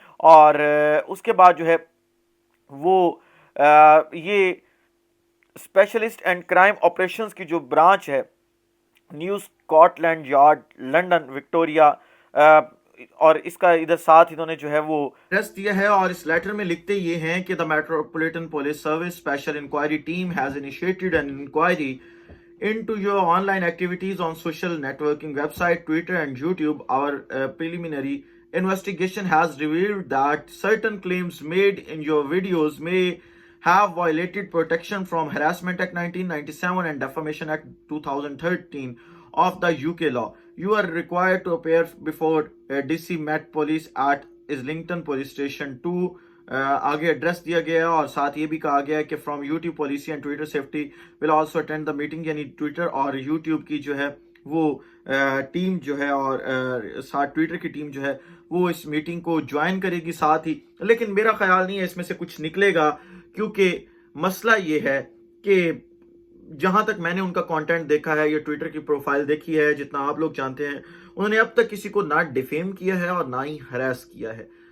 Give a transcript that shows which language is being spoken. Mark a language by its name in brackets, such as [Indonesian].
[Hindi] और उसके बाद जो है वो ये स्पेशलिस्ट एंड क्राइम ऑपरेशंस की जो ब्रांच है, new Scotland yard, London, Victoria, और इसका इधर साथ इन्होंने जो है वो एड्रेस दिया है और इस लेटर में लिखते ये हैं कि [English] The Metropolitan Police Service special inquiry team has initiated an inquiry into your online activities on social networking website, Twitter and YouTube. Our preliminary investigation has revealed that certain claims made in your videos may have violated Protection from Harassment Act 1997 and Defamation Act 2013 of the UK law. You are required to appear before DC Met Police at Islington Police Station 2. [Hindi] आगे address दिया गया है और साथ ये भी कहा गया है कि [English] from YouTube policy and Twitter safety will also attend the meeting, [Hindi] यानी ट्विटर और यूट्यूब की जो है वो टीम जो है और साथ ट्विटर की टीम जो है वो इस मीटिंग को ज्वाइन करेगी साथ ही। लेकिन मेरा ख्याल नहीं है इसमें से कुछ निकलेगा, क्योंकि मसला ये है कि जहां तक मैंने उनका कंटेंट देखा है, ये ट्विटर की प्रोफाइल देखी है, जितना आप लोग जानते हैं, उन्होंने अब तक किसी को ना डिफेम किया है और ना ही हरास किया है।